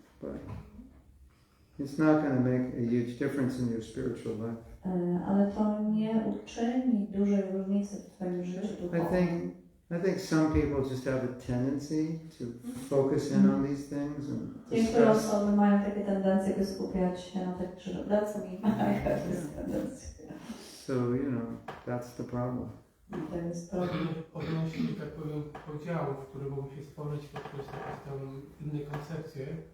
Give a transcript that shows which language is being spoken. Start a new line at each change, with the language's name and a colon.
English: But it's not going to make a huge difference in your spiritual life.
Polish: Ale to nie uczyni dużej różnicy w twoim życiu duchowym.
English: I think some people just have a tendency to focus in on these things and
Polish: niektóre osoby mają takie tendencje, by skupiać się na tych krzyżach.
English: That's me. I have this tendency. So, that's the problem.
Polish: To jest problem. Odnośnie, tak powiem, podziałów, które mogą się stworzyć poprzez jakieś inne koncepcje.